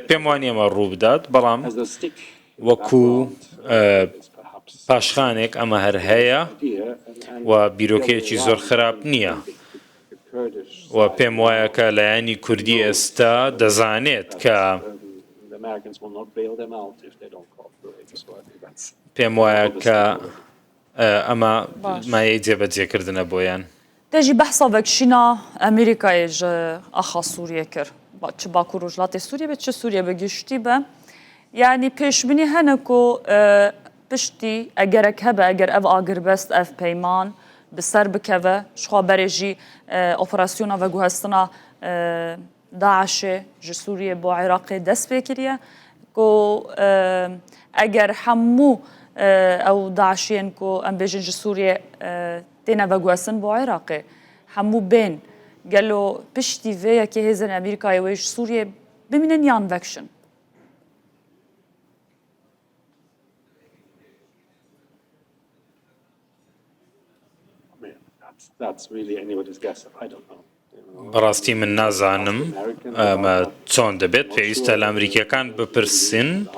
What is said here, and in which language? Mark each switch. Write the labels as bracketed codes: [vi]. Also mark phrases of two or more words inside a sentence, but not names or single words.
[ckb] پێم وانە ئەمە ڕوو بدات، بەڵام وەکو پاشخانێک ئەمە هەر هەیە و بیرۆکەیەکی زۆر خراپ نییە، و پێم وایە کە لایەنی کوردی ئێستا دەزانێت کە پێم وایە کە ئەمە مایەی جێبەجێکردنە بۆیان. [ku] دەژی بەحسا vekşîna Amerîkayê ji axa Sûriyê kir, çi Bakur Rojhilatê Sûriyê be çi Sûriye bi giştî be, yanî pêşbînî hene ku piştî egerek hebe eger ev agirbest ev peyman bi ser bikeve ji xwe berê jî operasyona veguhestina Daişê ji Sûriyê bo Iraqê dest pê kiriye ku eger hemû ew Daişiyên ku em bêjin ji Sûriyê têne veguhesin bo Iraqê hemû bên gelo piştî vê yekê hêzên Amerîkayê wê ji Sûriyê bimînin yan vekşin. [ckb] بەڕاستی من نازانم ئەمە چۆن دەبێت، پێویستە لە ئەمریکیەکان